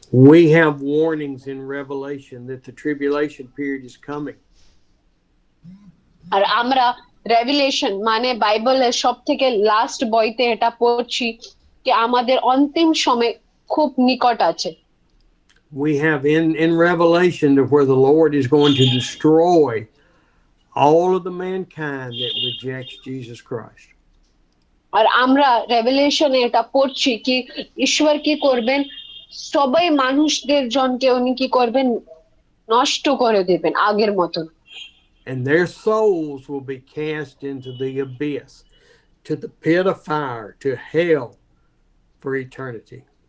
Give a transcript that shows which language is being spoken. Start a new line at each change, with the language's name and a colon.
English: We have warnings in Revelation that the tribulation period is coming.
Bangla: আর আমরা revelation মানে বাইবেলের সব থেকে লাস্ট বইতে এটা পড়ছি কি আমাদের অন্তিম সময় খুব নিকট আছে।
English: We have in Revelation to where the Lord is going to destroy all of the mankind that rejects Jesus Christ.
Bangla: আর আমরা রেভিলেশনে এটা পড়ছি কি ঈশ্বর কি করবেন, সবাই মানুষদের জনকে উনি কি করবেন, নষ্ট করে দেবেন আগের মতন।
English: And their souls will be cast into the abyss, to the pit of fire, to hell for eternity.